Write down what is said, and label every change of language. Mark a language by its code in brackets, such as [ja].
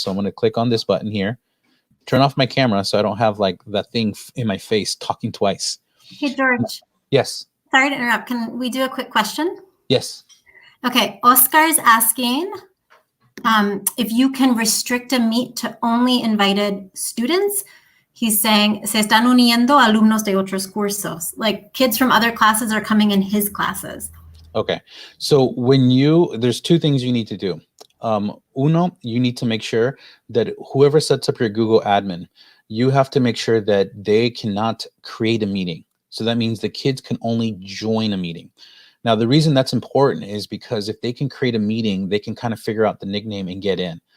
[en] So I'm going to click on this button here, turn off my camera so I don't have like that thing in my face talking twice. Hey, George. Yes. Sorry to interrupt. Can we do a quick question? Yes. Okay. Oscar's asking if you can restrict a meet to only invited students. He's saying, [es] se están uniendo alumnos de otros cursos. [en] Like kids from other classes are coming in his classes. Okay. So there's two things you need to do. Uno, you need to make sure that whoever sets up your Google admin, you have to make sure that they cannot create a meeting. So that means the kids can only join a meeting. Now, the reason that's important is because if they can create a meeting, they can kind of figure out the nickname and get in.